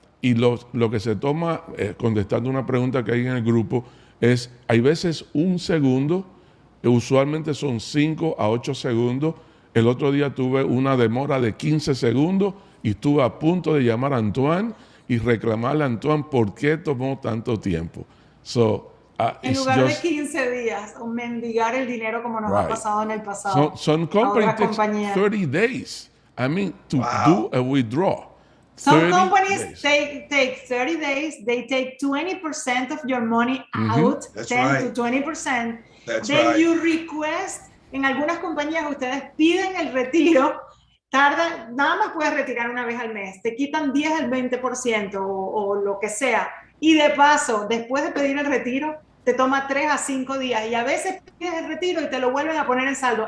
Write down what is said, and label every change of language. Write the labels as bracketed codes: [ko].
[es] Y lo que se toma, contestando una pregunta que hay en el grupo, es, hay veces 1 segundo, usualmente son 5 a 8 segundos. El otro día tuve una demora de 15 segundos y estuve a punto de llamar a Antoine y reclamarle a Antoine por qué tomó tanto tiempo. En lugar de 15 días, o mendigar el dinero como nos ha pasado en el pasado. [en] Some companies take 30 days. I mean, to do a withdrawal. Some companies take 30 days. They take 20% of your money out, 10 to 20%. Then you request, [es] en algunas compañías ustedes piden el retiro, tardan, nada más puedes retirar una vez al mes, te quitan 10 al 20% o lo que sea. Y de paso, después de pedir el retiro, te toma 3 a 5 días y a veces pides el retiro y te lo vuelven a poner en saldo.